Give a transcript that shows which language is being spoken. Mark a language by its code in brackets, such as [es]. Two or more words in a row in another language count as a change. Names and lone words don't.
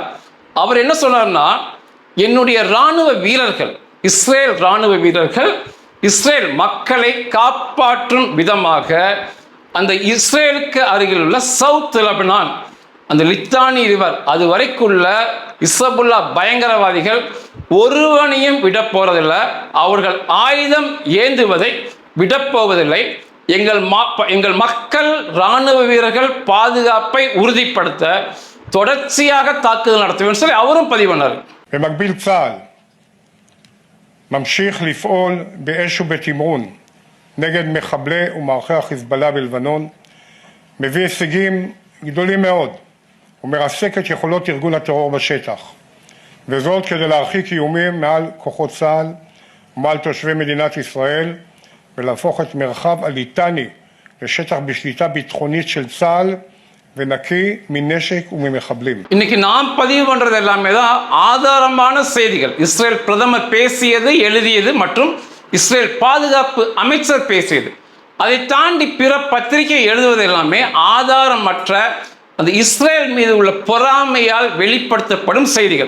[ta] அவர் என்ன சொன்னார்னா, என்னுடைய இராணுவ வீரர்கள், இஸ்ரேல் இராணுவ வீரர்கள் இஸ்ரேல் மக்களை காப்பாற்றும் விதமாக அந்த இஸ்ரேலுக்கு அருகில் உள்ள சவுத் லெபனான், அந்த லித்தானி ரிவர் அது வரைக்குள்ள இஸ்ரபுல்லா பயங்கரவாதிகள் ஒருவனையும் விட போறதில்லை, அவர்கள் ஆயுதம் ஏந்துவதை விடப்போவதில்லை. எங்கள் மக்கள் இராணுவ வீரர்கள் பாதுகாப்பை உறுதிப்படுத்த தொடர்ச்சியாக தாக்குதல் நடத்துவேன் சொல்லி அவரும் பதிவு பண்ணார். [he] במקביל צה"ל ממשיך לפעול באש ובתמרון נגד מחבלי ומערכי החיזבאללה בלבנון, מביא הישגים גדולים מאוד ומרסק את יכולות ארגון הטרור בשטח, וזאת כדי להרחיק איומים מעל כוחות צה"ל ומעל תושבי מדינת ישראל ולהפוך את מרחב הליטני לשטח בשליטה ביטחונית של צה"ל ונקי מנשק וממחבלים. [ta] இன்னைக்கு நாம் பதிவு பண்றது எல்லாமே தான் ஆதாரமான செய்திகள். இஸ்ரேல் பிரதமர் பேசியது, எழுதியது மற்றும் இஸ்ரேல் பாதுகாப்பு அமைச்சர் பேசியது. அதை தாண்டி பிற பத்திரிகை எழுதுவது எல்லாமே ஆதாரமற்ற அந்த இஸ்ரேல் மீது உள்ள பொறாமையால் வெளிப்படுத்தப்படும் செய்திகள்.